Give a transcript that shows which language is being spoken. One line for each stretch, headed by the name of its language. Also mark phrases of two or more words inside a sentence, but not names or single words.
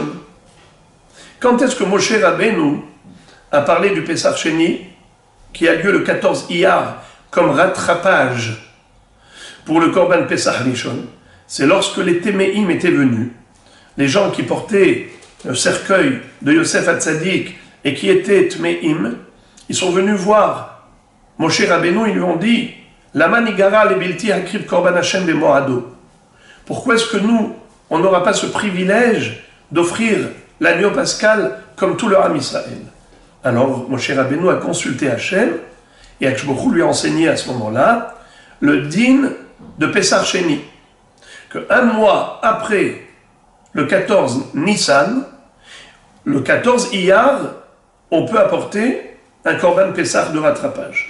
French: Quand est-ce que Moshe Rabbeinu a parlé du Pesach Sheni qui a lieu le 14 Iyar comme rattrapage pour le
Hebrew: קרבן פסח ראשון?
French: C'est lorsque les Téméim étaient venus, les gens qui portaient le cercueil de Yosef Hatzadik et qui étaient Téméim, ils sont venus voir Moshe Rabbeinu, ils lui ont dit
Hebrew: למה נגרע לבלתי הקריב קרבן השם במועדו.
French: Pourquoi est-ce que nous, on n'aura pas ce privilège d'offrir l'agneau pascal comme tout le
Hebrew: עם ישראל?
French: Alors Moshe Rabbeinu a consulté Hashem et Akadosh lui a enseigné à ce moment-là le din de Pesach Sheni, que un mois après le 14 Nissan, le 14 Iyar, on peut apporter un
Hebrew: קרבן פסח
French: de rattrapage.